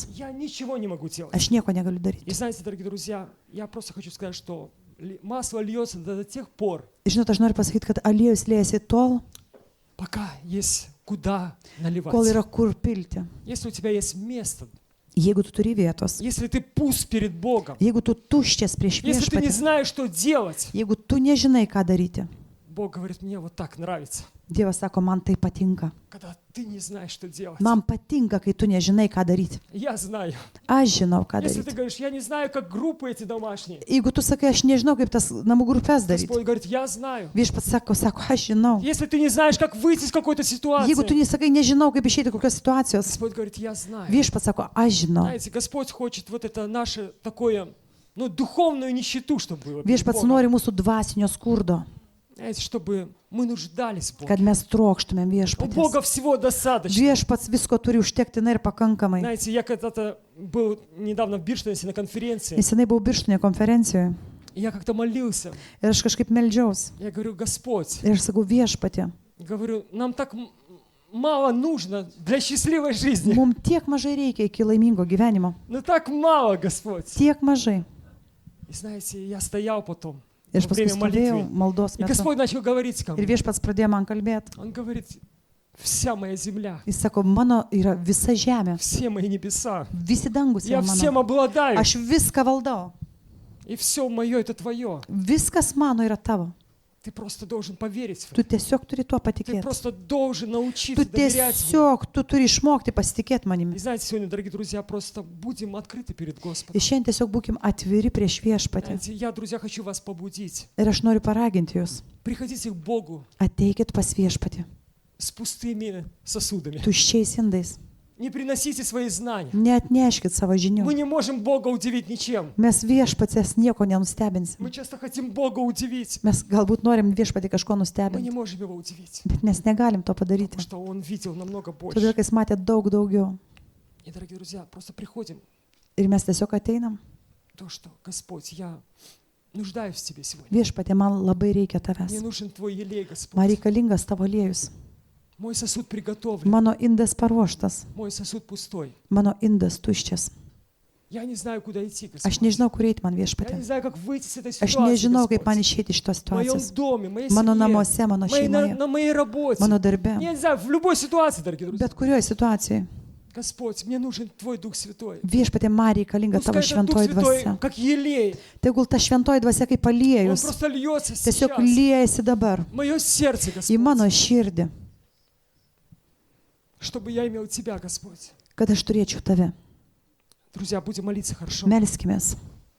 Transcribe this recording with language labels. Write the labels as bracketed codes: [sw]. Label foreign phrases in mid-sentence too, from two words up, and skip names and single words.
[ru] я ничего не могу делать. [lt] aš nieko negaliu [ru] И [lt] daryti. [ru] знаете, дорогие друзья, я просто хочу сказать, что масло льется до тех пор, [lt] Žinot, aš noriu pasakyti, kad aliejus liejasi tol, [ru] пока есть куда наливать. [lt] kol yra kur pilti. [ru] Если у тебя есть место, [lt] Jeigu tu turi vietos, [ru] если ты пуст перед Богом, [lt] jeigu tu tuščias prieš [ru] если ты не [lt] viešpatį, [ru] знаешь, что делать, [lt] jeigu tu nežinai, ką daryti, [ru] Бог говорит, мне вот так нравится, [lt] Dievas sako, man tai patinka. [ru] когда ты не знаешь, что делать. [lt] Man patinka, kai tu nežinai, ką daryti. [ru] Я знаю. [lt] Aš žinau, ką [ru] Если ты [lt] daryti. [ru] говоришь, я не знаю, как группы эти домашние, [lt] Jeigu tu sakai, aš nežinau, kaip tas namų grupės daryti. [ru] Господь говорит, я знаю. [lt] Viešpats sako, aš žinau. [ru] Если ты не знаешь, как выйти из какой-то [lt] Jeigu tu [ru] ситуации, [lt] nesakai, nežinau, kaip išeiti kokios situacijos, [ru] Господь говорит, я знаю. [lt] viešpats sako, aš žinau. [ru] Знаете, Господь хочет вот это наше такое, духовную нищету, чтобы было. перед [lt] Viešpats [ru] Богом. [lt] nori mūsų dvasinio skurdo, [ru] Знаете, чтобы мы нуждались в Боге. [lt] kad mes trokštumėm [ru] У Бога [lt] viešpatės. [ru] всего достаточно. [lt] Viešpats visko turi užtektinai ir pakankamai. [ru] Знаете, я когда-то был недавно в Бирштейне на конференции, [lt] Nesenai buvau Birštonė konferencijoje [ru] и я как-то молился. [lt] ir aš kažkaip meldžiausi. [ru] Я говорю, Господь, [lt] Ir aš sakau, viešpatė, [ru] говорю, нам так мало нужно для счастливой жизни. [lt] mums tiek mažai reikia iki laimingo gyvenimo. [ru] Ну так мало, Господь. [lt] Tiek mažai. [ru] И знаете, я стоял потом [lt] Ir aš [ru] во [lt] paskui [ru] время [lt] stovėjau [ru] молитвы, [lt] maldos [ru] и [lt] metu. [ru] Господь начал говорить ко [lt] Ir [ru] мне. [lt] viešpats pradėjo man kalbėti. [ru] Он говорит, вся моя земля, [lt] Jis sako, mano yra visa žemė, [ru] все мои небеса, [lt] visi dangus [ru] я [lt] yra [ru] всем [lt] mano. [ru] обладаю, [lt] Aš viską valdau. [ru] и все мое это твое. [lt] Viskas mano yra tavo. [ru] Ты просто должен поверить в [lt] Tu [ru] это. [lt] tiesiog turi tuo [ru] Ты [lt] patikėti. [ru] просто должен [lt] Tu [ru] научиться доверять мне. [lt] tiesiog, tu turi išmokti pasitikėti [ru] И [lt] manimi. [ru] знаете, сегодня, дорогие друзья, просто будем открыты перед Господом. [lt] Ir šiandien tiesiog būkim atviri prieš viešpatį. [ru] Знаете, я, друзья, хочу вас побудить. [lt] Ir aš noriu paraginti jūs. [ru] Приходите к Богу [lt] Ateikit pas viešpatį. [ru] с пустыми сосудами. [lt] Tuščiais indais. [ru] Не приносите свои знания. [lt] Neatneškit savo [ru] Мы [lt] žinių. [ru] не можем Бога удивить ничем. [lt] Mes viešpatės nieko nenustebinsim. [ru] Мы часто хотим Бога удивить. [lt] Mes galbūt norim viešpatį kažko [ru] Мы не [lt] nustebinti, [ru] можем Его удивить, [lt] bet mes negalim to padaryti. [ru] потому что Он видел намного [lt] Todėl, [ru] больше. [lt] kai jis matė daug daugiau. [ru] И, дорогие друзья, просто приходим. [lt] Ir mes tiesiog ateinam. [ru] То, что, Господь, я нуждаюсь в Тебе сегодня. [lt] Viešpatė, man labai reikia [ru] Мне [lt] tavęs. [ru] нужен Твой елей, [lt] Man [ru] Господь. [lt] reikalingas tavo aliejus. [ru] Мой сосуд приготовлен. [lt] Mano indas paruoštas. [ru] Мой сосуд пустой. [lt] Mano indas tuščias. [ru] Я не знаю, куда идти, [lt] Aš [ru] Господь. [lt] nežinau, kur eiti man [ru] Я не [lt] viešpatė. [ru] знаю, как выйти с этой [lt] Aš [ru] ситуации, [lt] nežinau, kaip man [ru] Господь. [lt] išeiti iš tos [ru] В моем [lt] situacijos. [ru] доме, в моей [lt] Mano [ru] семье, [lt] namuose, mano šeimoje, [ru] на моей работе. [lt] mano darbe, [ru] Я не знаю, в любой ситуации, дорогие друзья. [lt] bet kurioje situacijoje. [ru] Господь, мне нужен Твой Дух Святой. [lt] Viešpatė, man reikalinga tavo [ru] Пускай этот Дух [lt] šventoji [ru] Святой, [lt] dvasia. [ru] как елей, [lt] Tegul ta šventoji dvasia kaip [ru] Он [lt] aliejus [ru] просто льется [lt] tiesiog [ru] сейчас. [lt] liejasi dabar [ru] Мое сердце, [lt] į mano [ru] Господь, [lt] širdį, [ru] чтобы я имел Тебя, Господь. [lt] kad aš turėčiau tave. [ru] Друзья, будем молиться, хорошо? [lt] Melskimės.